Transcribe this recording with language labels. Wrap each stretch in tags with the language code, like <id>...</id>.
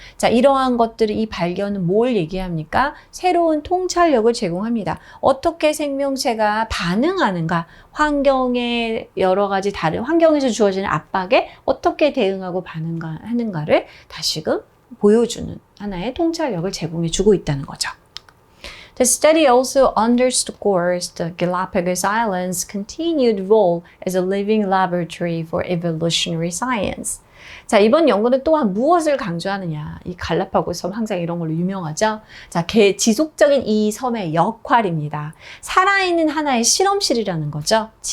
<ko>자, 이러한 것들이, 이 발견은 뭘 얘기합니까? 새로운 통찰력을 제공합니다. 어떻게 생명체가 반응하는가? 환경의 여러 가지 다른 환경에서 주어지는 압박에 어떻게 대응하고 반응하는가를 다시금 보여주는 하나의 통찰력을 제공해 주고 있다는 거죠.</ko> <en>The study also underscores the Galapagos Islands' continued role as a living laboratory for evolutionary science.</en> <ko>자, 이번 연구는 또한 무엇을 강조하느냐. 이 갈라파고스 섬 항상 이런 걸로 유명하죠. 자, 지속적인 이 섬의 역할입니다. 살아있는 하나의 실험실이라는 거죠.</ko>